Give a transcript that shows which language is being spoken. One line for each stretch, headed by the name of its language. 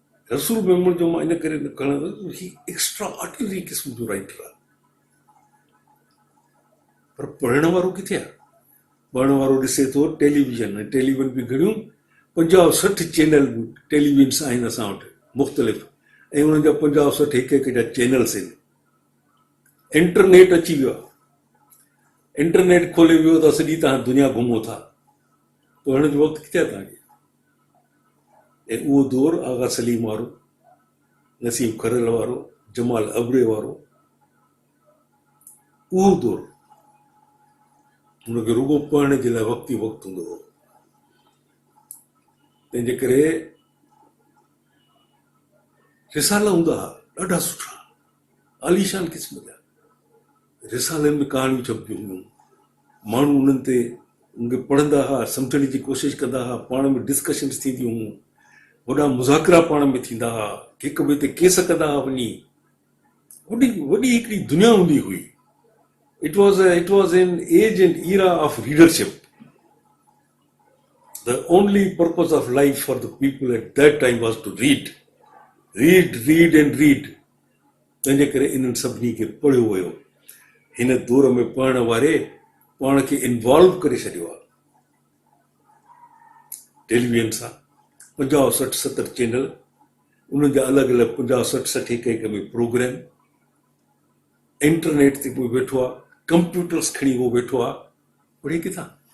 Sindhi: रसूल मेमण जो मां इन करे न खणंदो, ही एक्स्ट्रा ऑर्डिनरी क़िस्म जो राइटर आहे, पर पढ़ण वारो किथे आहे? पढ़ण वारो ॾिसे थो टेलीविजन, ऐं टेलीविजन बि घणियूं 50-60 चैनल टेलीविजन्स आहिनि असां वटि मुख़्तलिफ़, ऐं उन्हनि जा 50-60 हिकु जा चैनल्स आहिनि। इंटरनेट अची वियो आहे, इंटरनेट खोले वियो त सॼी तव्हां दुनिया घुमो था, पढ़ण जो वक़्तु किथे आहे तव्हांखे? ऐं उहो दौरु आगा सलीम वारो, नसीम खरल वारो, जमाल अबड़े वारो, उहो दौरु हुनखे रुगो पढ़ण जे लाइ वक़्तु ई वक़्तु हूंदो हो। तंहिंजे करे रिसाला हूंदा हुआ ॾाढा सुठा, आलीशान क़िस्म जा। रिसालनि में कहाणियूं छपंदियूं हुयूं, माण्हू उन्हनि ते उनखे पढ़ंदा हुआ, सम्झण जी कोशिशि कंदा हुआ, पाण में डिस्कशन्स थींदियूं हुयूं, वॾा मुज़ाकिरा पाण में थींदा हुआ, हिक ॿिए ते केस कंदा हुआ वञी, वॾी वॾी हिकिड़ी दुनिया हूंदी हुई।
English: It was an age and era of readership. The only purpose of life for the people at that time was to read. Read and read.
Sindhi: तंहिंजे करे इन्हनि सभिनी खे पढ़ियो वियो। हिन दौर में पढ़ण वारे पाण खे इन्वॉल्व करे छॾियो आहे टेलीविजन सां। 50-60-70 चैनल, उन्हनि जा अलॻि अलॻि 50-60 हिक में प्रोग्राम, इंटरनेट ते कोई वेठो आहे, कंप्यूटर्स खणी उहो वेठो आहे, पढ़े किथां?